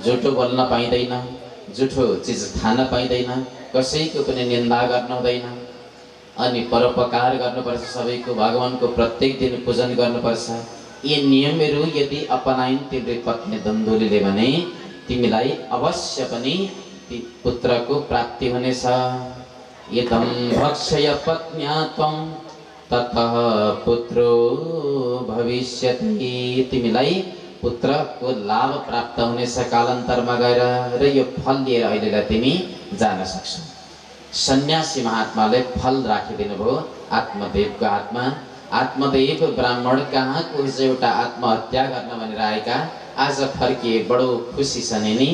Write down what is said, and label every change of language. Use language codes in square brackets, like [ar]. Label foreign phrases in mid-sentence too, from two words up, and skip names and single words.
[ne] झुटो बोल्न पाइँदैन, झुटो चिज खान पाइँदैन, कसैको पनि निन्दा गर्न हुँदैन, अनि परोपकार गर्नुपर्छ, सबैको भगवानको प्रत्येक दिन पूजन गर्नुपर्छ। यी नियमहरू यदि अपनाइन् तिम्रो पत्नी धुन्धुलीले भने तिमीलाई अवश्य पनि पुत्रको प्राप्ति हुनेछ। [sa] यदं भक्षय पत्न्या त्वं ततः पुत्रो भविष्यति। [ne] तिमीलाई पुत्रको लाभ प्राप्त हुनेछ कालान्तरमा गएर, र यो फल लिएर अहिलेलाई तिमी जान सक्छौ। सन्यासी महात्माले फल राखिदिनु भयो आत्मदेवको हातमा। आत्मदेव ब्राह्मण कहाँको एउटा आत्महत्या गर्न भनेर आएका आज फर्किए, बडो खुसी छन् नि।